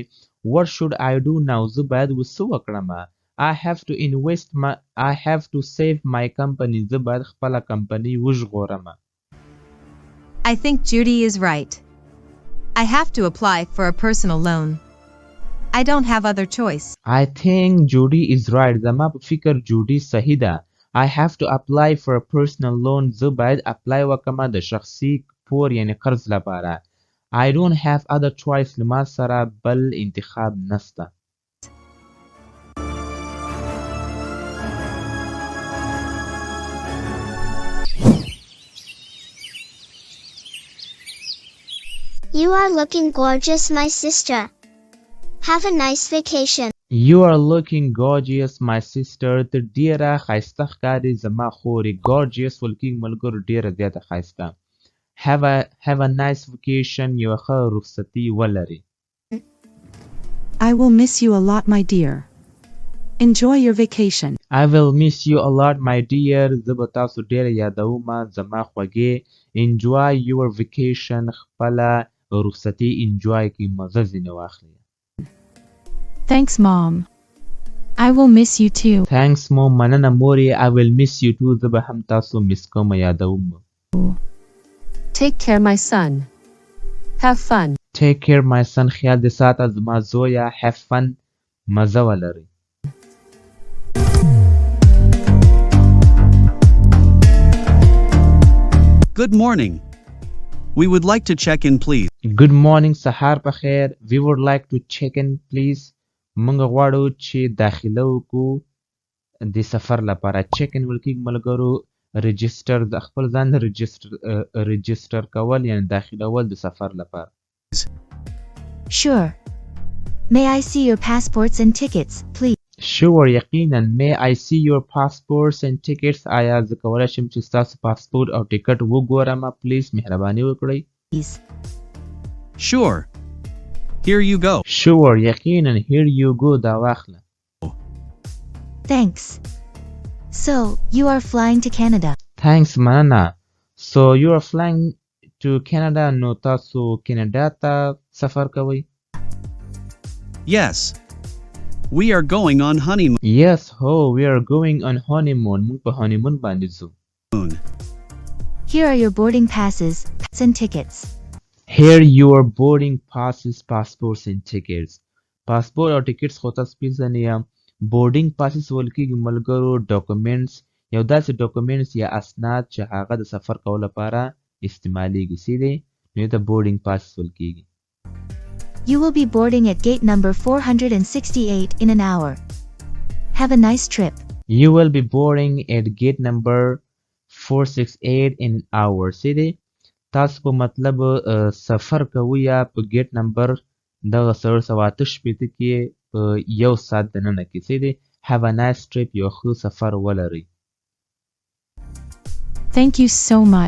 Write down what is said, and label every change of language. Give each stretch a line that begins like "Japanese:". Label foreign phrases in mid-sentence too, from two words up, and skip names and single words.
English: What should I do now?
Pashto: زه باید اوس څه وکړم؟
English: I have to save my company.
Pashto: زه باید خپله کمپنۍ وژغورم.
English: I think Judy is right. I have to apply for a personal loan. I don't have other choice. I think Judy is right.
Pashto: زما په فکر جوډي صحیح ده.
English: I have to apply for a personal loan.
Pashto: زه باید اپلای وکړم د شخصي پور یعنی قرض لپاره.
English: I don't have other choice.
Pashto: له ما سره بل انتخاب نسته.
English: You are looking gorgeous, my sister. Have a nice vacation. You are looking gorgeous, my sister.
Pashto: ته ډېره ښایسته ښکارې زما خورې. Gorgeous ول کېږي ملګرو ډېره زیاته ښایسته.
English: Have a nice vacation.
Pashto: یوه ښه رخصتي ولرې.
English: I will miss you a lot, my dear. Enjoy your vacation. I will miss you a lot, my dear.
Pashto: زه به تاسو ډېره یادوم زما خوږې.
English: Enjoy your vacation.
Pashto: خپله رخصتي انجوای کی مزه ځینې واخلي.
English: Thanks, Mom. I will miss you too. Thanks mom.
Pashto: مننه مورې.
English: I will miss you too.
Pashto: زه به هم تاسو miss کوم یادوم.
English: Take care, my son. Have fun. Take care my son.
Pashto: خیال دې ساته زما زویه.
English: Have fun.
Pashto: مزه ولرئ.
English: Good morning. We would like to check in, please. Good morning.
Pashto: سهار په خیر.
English: We would like to check in please.
Pashto: موږ غواړو چې داخله وکړو د سفر لپاره.
English: check in
Pashto: ویل کېږي ملګرو رجسټر د خپل ځان رجسټر کول یعنی داخلول د سفر لپاره.
English: Sure. May I see your passports and tickets, please? Sure یقینا. May I see your passports and tickets.
Pashto: آیا زه کولی شم چې ستاسو پاسپورت او ټیکټ وګورم پلیز مهرباني وکړئ.
English: Sure. Here you go. Sure یقینا. Here you go.
Pashto: دا واخله.
English: Thanks. So, you are flying to Canada. Thanks مننه. So you are flying to Canada.
Pashto: نو تاسو کینیډا ته سفر کوئ.
English: Yes. We are going on honeymoon. Yes, we are going on honeymoon.
Pashto: موږ په honeymoon باندې ځو.
English: Here are your boarding passes and tickets. Here your boarding passes, passports and tickets.
Pashto: پاسپورت او ټیکټس خو تاسو پیژنئ.
English: boarding passes
Pashto: ویل کېږي ملګرو ډاکومنټس یو داسې ډاکومنټس یا اسناد چې هغه د سفر کولو لپاره استعمالیږي. سیدې نو ته
English: boarding passes
Pashto: ویل کېږي.
English: You will be boarding at gate number 468 in an hour. Have a nice trip. You will be boarding at gate number 468 in an hour.
Pashto: سیدې تاسو په مطلب سفر کوئ یا په ګیټ نمبر دغه 468 کې په یو ساعت دننه کې.
English: سیدې have a nice trip.
Pashto: یو ښه سفر ولرئ.
English: Thank you so much.